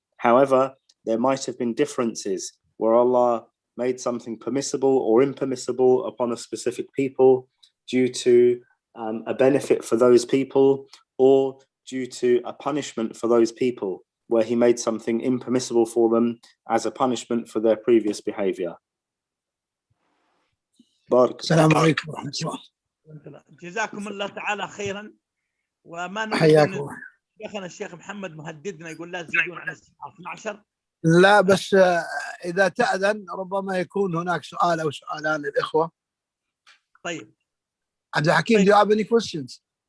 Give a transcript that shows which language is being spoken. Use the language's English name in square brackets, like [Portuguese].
[English] However, there might have been differences where Allah made something permissible or impermissible upon a specific people due to a benefit for those people, or due to a punishment for those people, where he made something impermissible for them as a punishment for their previous behavior. [Arabic] السلام عليكم ورحمة الله. جزاكم الله تعالى خيرا. وما حياكم. شيخنا الشيخ محمد مهددنا يقول لا تزيدون عن الساعة 12. لا بس إذا تأذن ربما يكون هناك سؤال أو سؤالان للإخوة. طيب. [English] عبد الحكيم, do you have any questions?